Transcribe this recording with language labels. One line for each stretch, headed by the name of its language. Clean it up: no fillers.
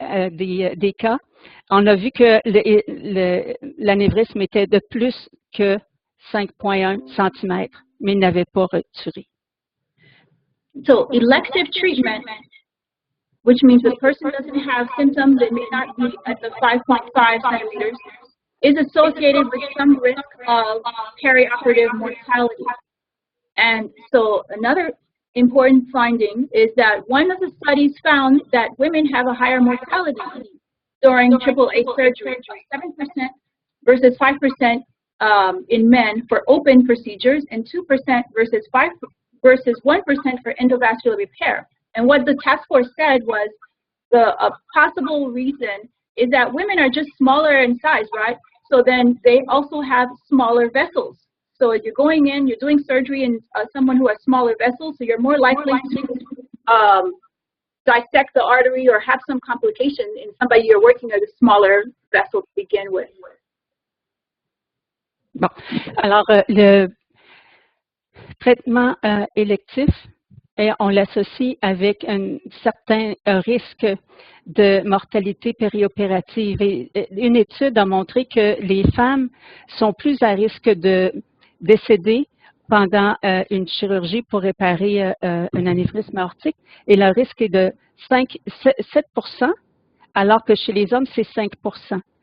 French: des cas, on a vu que l'anévrisme était de plus que 5,1 cm, mais n'avait pas retiré.
English: So elective treatment, which means the person doesn't have symptoms, they may not be at the 5.5 centimeters, is associated with some risk of perioperative mortality. And so another important finding is that one of the studies found that women have a higher mortality during AAA surgery, 7% versus 5% in men for open procedures, and 2% versus 1% for endovascular repair. And what the task force said was a possible reason is that women are just smaller in size, right? So then they also have smaller vessels. So if you're going in, you're doing surgery in someone who has smaller vessels, so you're more likely to dissect the artery or have some complication in somebody you're working at a smaller vessel to begin with.
French: Bon, alors le traitement électif, on l'associe avec un certain risque de mortalité périopérative. Et une étude a montré que les femmes sont plus à risque de décéder pendant une chirurgie pour réparer un anévrisme aortique, et le risque est de 7%, alors que chez les hommes, c'est 5%.